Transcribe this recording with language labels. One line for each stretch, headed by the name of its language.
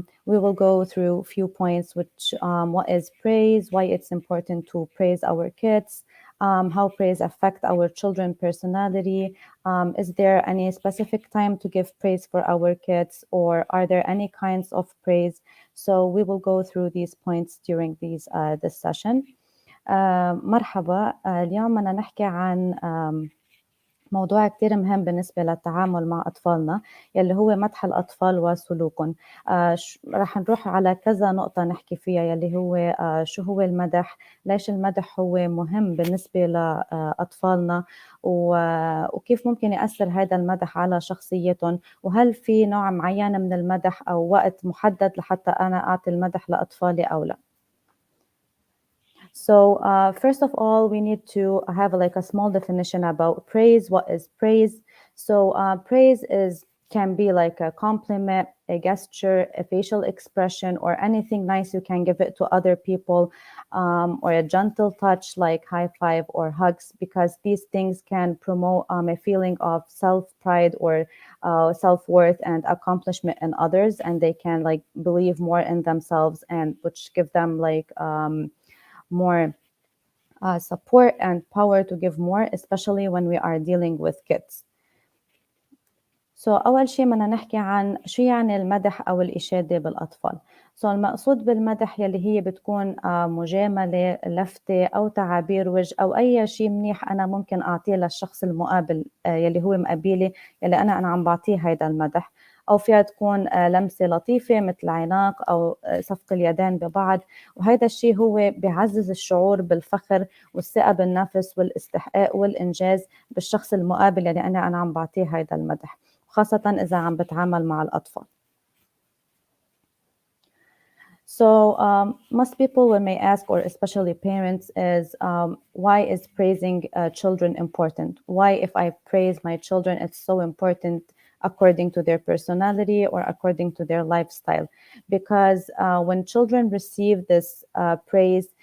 English: We will go through a few points, which what is praise, why it's important to praise our kids, how praise affect our children's personality. Is there any specific time to give praise for our kids, or are there any kinds of praise? So we will go through these points during this session.
Arabic: مرحبا. اليوم بدنا نحكي عن موضوع كتير مهم بالنسبة للتعامل مع أطفالنا يلي هو مدح الأطفال وسلوكهم. رح نروح على كذا نقطة نحكي فيها يلي هو شو هو المدح، ليش المدح هو مهم بالنسبة لأطفالنا، وكيف ممكن يأثر هذا المدح على شخصيتهم، وهل في نوع معين من المدح أو وقت محدد لحتى أنا أعطي المدح لأطفالي أو لا.
English: So first of all, we need to have like a small definition about praise. What is praise? So praise can be like a compliment, a gesture, a facial expression, or anything nice you can give it to other people, or a gentle touch like high five or hugs, because these things can promote a feeling of self-pride or self-worth and accomplishment in others, and they can like believe more in themselves, and which give them like more support and power to give more, especially when we are dealing with kids.
Arabic: So أول شيء بدنا نحكي عن شو يعني المدح أو الإشادة بالأطفال. So المقصود بالمدح يلي هي بتكون مجاملة، لفتة أو تعابير وجه أو أي شيء منيح أنا ممكن أعطيه للشخص المقابل يلي هو مقابلي، يلي أنا عم بعطيه هيدا المدح. أو فيها تكون لمسة لطيفة مثل عناق أو صفق اليدين ببعض، وهذا الشيء هو بيعزز الشعور بالفخر والثقة بالنفس والاستحقاق والإنجاز بالشخص المقابل اللي أنا عم بعطيه هذا المدح، خاصة إذا عم بتعامل مع الأطفال.
English: So most people when may ask, or especially parents, is why is praising children important? Why if I praise my children it's so important according to their personality or according to their lifestyle? Because when children receive this praise,